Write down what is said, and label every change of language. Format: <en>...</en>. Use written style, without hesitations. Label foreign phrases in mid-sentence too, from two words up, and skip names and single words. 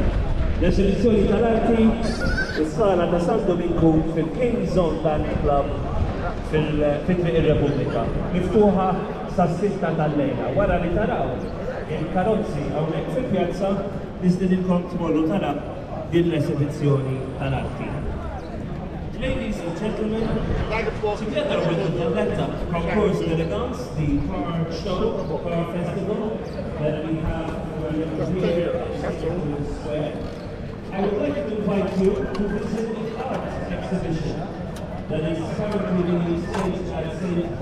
<mt>L-esibizzjoni tal-arti is-sala ta' San Domingo fil-King's Zone Band Club fil-Triq ir-Repubblika. Miftuħa sas-sitta tal-lejla. Wara li taraw il-karozzi hawnhekk fil-pjazza nistidilkom tmorru tara din l-esibizzjoni tal-arti.</mt> <en>Ladies and gentlemen, together with the Valletta Concours d'Elegance, the car show, car festival that we have here at the Square, I would like to invite you to visit the art exhibition that is currently being staged at St.</en>